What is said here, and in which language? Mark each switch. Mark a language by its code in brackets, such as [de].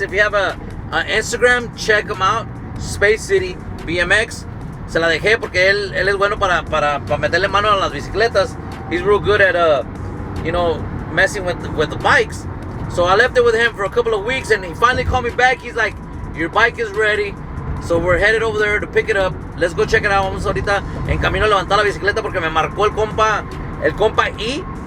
[en] If you have a Instagram, check him out. Space City BMX. [es] Se la dejé porque él es bueno para meterle mano a las bicicletas. [en] He's real good at, messing with the bikes. So I left it with him for a couple of weeks, and he finally called me back. He's like, your bike is ready. So we're headed over there to pick it up. Let's go check it out. [es] Vamos ahorita en camino a levantar la bicicleta porque me marcó el compa E.